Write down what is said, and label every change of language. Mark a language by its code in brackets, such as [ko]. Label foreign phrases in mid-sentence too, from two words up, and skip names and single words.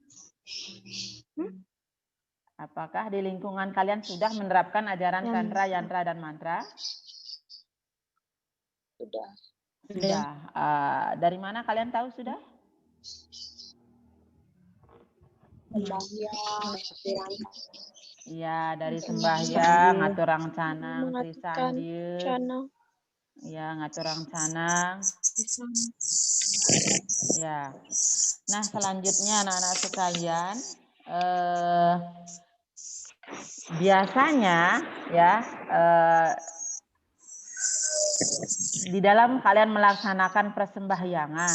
[id] Apakah di lingkungan kalian sudah menerapkan ajaran tantra, yantra dan mantra? Sudah. Sudah. Dari mana kalian tahu sudah? Sembahyang, Iya, dari sembahyang, [ban] ngaturang canang, [id] mengaturkan trisandieu. canang. [ban] Ya, ngaturang canang. [id] Ya. Nah, selanjutnya anak-anak sekalian, biasanya ya di dalam kalian melaksanakan persembahyangan.